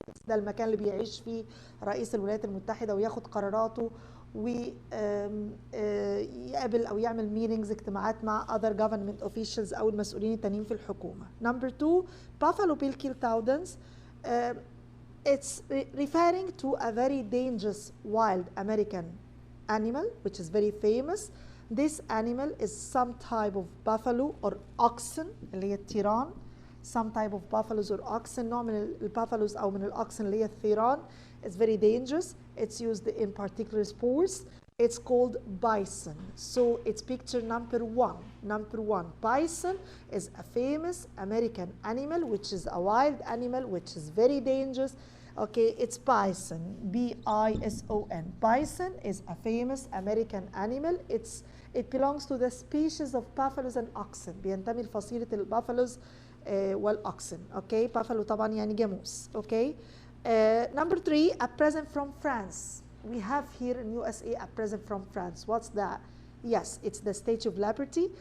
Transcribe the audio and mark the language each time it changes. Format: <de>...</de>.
<ar>ده المكان اللي بيعيش فيه رئيس الولايات المتحدة وياخد قراراته ويقابل أو يعمل meetings اجتماعات مع</ar> <en>other government officials</en> <ar>أو المسؤولين التانيين في الحكومة.</ar> <en>Number 2, Buffalo Bill killed thousands. It's referring to a very dangerous wild American animal which is very famous. This animal is some type of buffalo or oxen</en> <ar>اللي هي التيران.</ar> <en>Some type of buffaloes or oxen.</en> <ar>نوع من البافالوز أو من الأوكسن اللي هي الثيران.</ar> <en>It's very dangerous. It's used in particular sports. It's called bison. So it's picture number 1. Number 1. Bison is a famous American animal which is a wild animal which is very dangerous. Okay, it's bison. B-I-S-O-N. Bison is a famous American animal. It belongs to the species of buffaloes and oxen.</en> <ar>بينتمي لفصيلة البافالوز والأوكسن. Okay, buffalo طبعا يعني جاموس.</ar> <en>Okay. Number 3, a present from France. We have here in USA a present from France. What's that? Yes, it's the Statue of Liberty.</en>